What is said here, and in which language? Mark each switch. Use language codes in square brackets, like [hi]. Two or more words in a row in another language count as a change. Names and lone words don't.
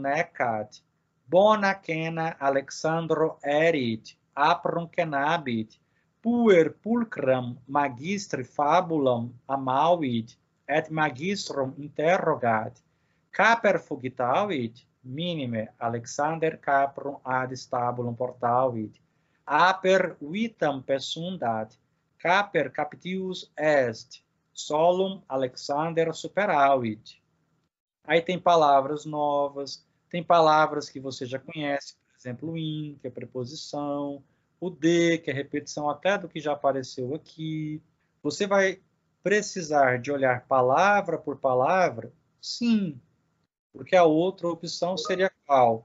[la] necat, bona cena Alexandro erit, aprum cenabit, puer pulcram magistri fabulam amavit, et magistrum interrogat, caper fugitavit, minime Alexander caprum ad stabulum portavit, aper vitam persundat, caper captius est, solum Alexander superavit. [pt] Aí tem palavras novas, tem palavras que você já conhece, por exemplo, o in, que é preposição, o de, que é repetição até do que já apareceu aqui. Você vai precisar de olhar palavra por palavra? Sim, porque a outra opção seria qual?